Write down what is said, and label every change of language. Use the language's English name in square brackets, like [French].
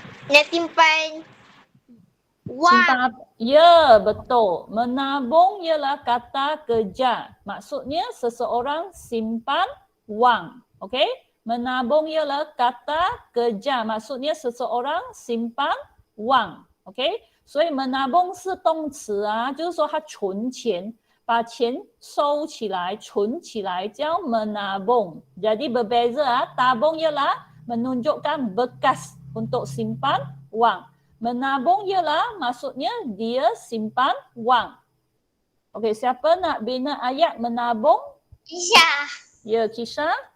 [Malay] Nak simpan Simpan wang. apa? Ya, betul. Menabung ialah kata kerja. Maksudnya seseorang simpan wang. Okey? Menabung ialah kata kerja. Maksudnya seseorang simpan wang. okey？ [Chinese] 所以 menabung 是动词啊，就是说他存钱，把钱收起来，存起来叫 menabung. [Malay] Jadi berbeza ah. Tabung ialah menunjukkan bekas untuk simpan wang. Menabung ialah maksudnya dia simpan wang. Okey, siapa nak bina ayat menabung? Kisah. Ya, Kisha.